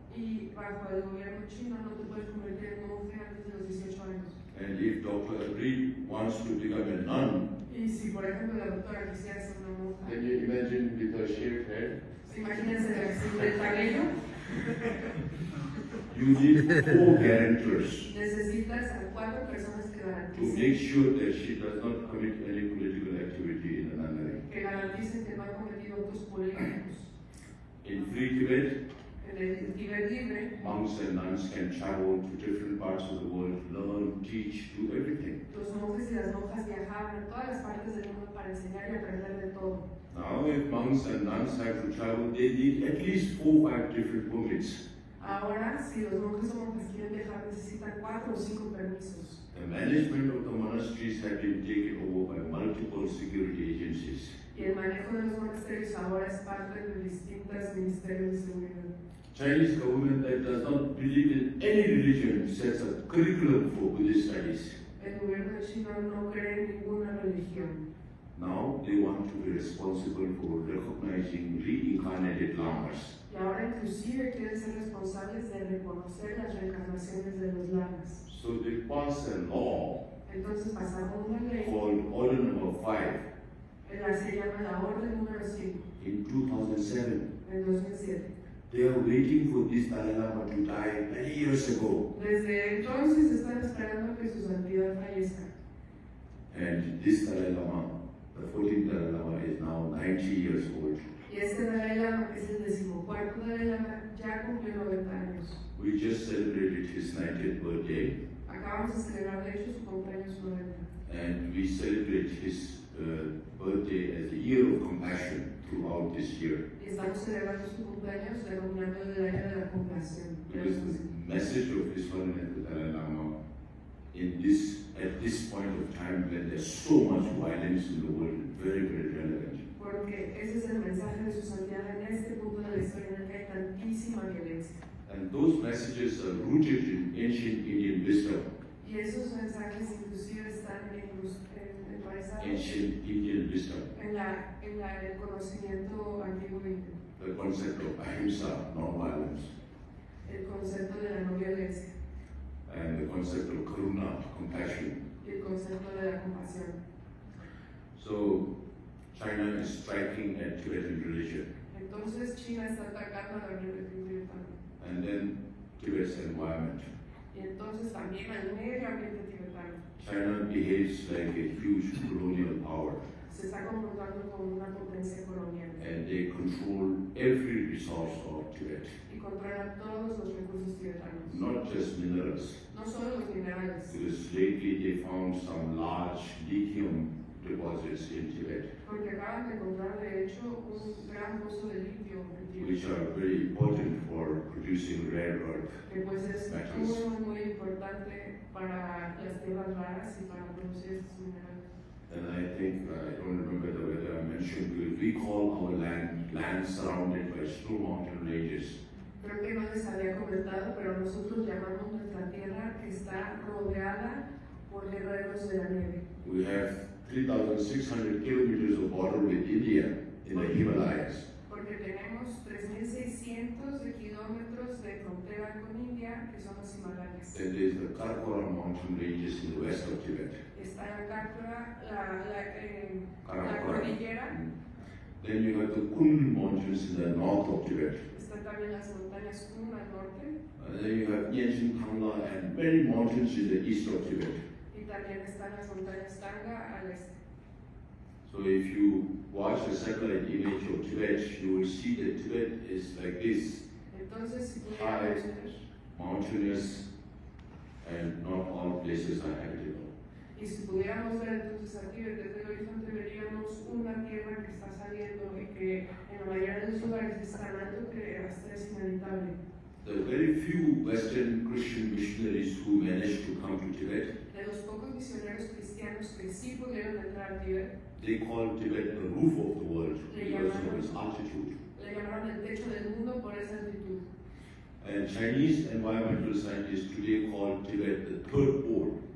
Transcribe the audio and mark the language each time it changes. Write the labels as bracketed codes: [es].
[es] Y bajo el gobierno chino no te puedes convertir en monje antes de los 18 años. [en] And if Dr. Reed wants to become a nun, [es] Y si, por ejemplo, la doctora quisiera ser una monja, [en] can you imagine with her shaved head? [es] imagínense el cabello, [en] You need 4 guarantors [es] necesitas a 4 personas que [en] to [es] garanticen, [en] make sure that she does not commit any political activity in the nunnery. [es] que garanticen que no ha cometido actos políticos. [en] In Free Tibet, [es] En el Tíbet libre, [en] monks and nuns can travel to different parts of the world, learn, teach, do everything. [es] los monjes y las monjas viajaban a todas las partes del mundo para enseñar y aprender de todo. [en] Now, if monks and nuns have to travel, they need at least 4 or 5 different permits. [es] Ahora, si los monjes o monjas quieren viajar, necesitan 4 o 5 permisos. [en] The management of the monasteries have been taken over by multiple security agencies. [es] Y el manejo de los monasterios ahora es parte de distintos ministerios de seguridad. [en] Chinese government that does not believe in any religion sets a curriculum for Buddhist studies. [es] El gobierno de China no cree en ninguna religión. [en] Now they want to be responsible for recognizing reincarnated lamas. [es] Y ahora inclusive quieren ser responsables de reconocer las reencarnaciones de los lamas. [en] So they passed a law [es] Entonces pasaron una ley, [en] called Order Number 5 [es] se llama la Orden número 5, [en] in 2007. [es] en 2007. [en] They are waiting for this Dalai Lama to die many years ago. [es] Desde entonces están esperando que su santidad fallezca. [en] And this Dalai Lama, the 14th Dalai Lama, is now 90 years old. [es] Y este Dalai Lama, que es el 14º Dalai Lama, ya cumplió 90 años. [en] We just celebrated his 90th birthday, [es] Acabamos de celebrar, de hecho, su cumpleaños 90. [en] and we celebrate his birthday as the year of compassion throughout this year. [es] Y estamos celebrando su cumpleaños denominando el año de la compasión. [en] Because the message of His Holiness the Dalai Lama at this point of time when there's so much violence in the world is very, very relevant. [es] Porque ese es el mensaje de su santidad en este punto de la historia en el que hay tantísima violencia. [en] And those messages are rooted in ancient Indian wisdom. [es] Y esos mensajes inclusive están enraizados [en] Ancient Indian wisdom. [es] en el conocimiento antiguo indio. [en] The concept of ahimsa, non-violence, [es] El concepto de la no violencia [en] and the concept of karuna, compassion. [es] y el concepto de la compasión. [en] So China is striking at Tibetan religion, [es] Entonces China está atacando a la religión tibetana. [en] and then Tibet's environment. [es] Y entonces también al medio ambiente tibetano. [en] China behaves like a huge colonial power, [es] Se está comportando como una potencia colonial [en] and they control every resource of Tibet, [es] y controla todos los recursos tibetanos. [en] not just minerals. [es] No solo los minerales, [en] Because lately they found some large lithium deposits in Tibet, [es] porque acaban de encontrar de hecho un gran pozo de litio en Tíbet, [en] which are very important for producing rare earth. [es] que pues es [en] metals. [es] muy importante para las tierras raras y para producir estos minerales. [en] And I think, I don't remember whether I mentioned, because we call our land surrounded by snow mountain ranges. [es] Creo que no les había comentado, pero nosotros llamamos nuestra tierra que está rodeada por guerreros de la nieve. [en] We have 3,600 kilometers of border with India in the Himalayas. [es] Porque tenemos 3.600 de kilómetros de frontera con India, que son los Himalayas. [en] Then there's the Karakoram mountain ranges in the west of Tibet. [es] Está en Cácora, la [en] Karakoram. [es] cordillera. [en] Then you have the Kun mountains in the north of Tibet. [es] Están también las montañas Kun al norte. [en] And then you have Yenchen Tangla and many mountains in the east of Tibet. [es] Y también están las montañas Tanga al este. [en] So if you watch a satellite image of Tibet, you will see that Tibet is like this, [es] Entonces, si [en] High. [es] pudiéramos ver, [en] mountainous, and not all places are habitable. [es] y si pudiéramos ver entonces aquí desde el horizonte veríamos una tierra que está saliendo y que en la mayoría de los lugares es tan alto que hasta es inhabitable. [en] The very few Western Christian missionaries who managed to come to Tibet, [es] De los pocos misioneros cristianos que sí pudieron entrar a Tíbet, [en] they call Tibet the roof of the world because of its altitude. [es] le llamaron el techo del mundo por esa altitud. [en] And Chinese environmental scientists today call Tibet the third pole.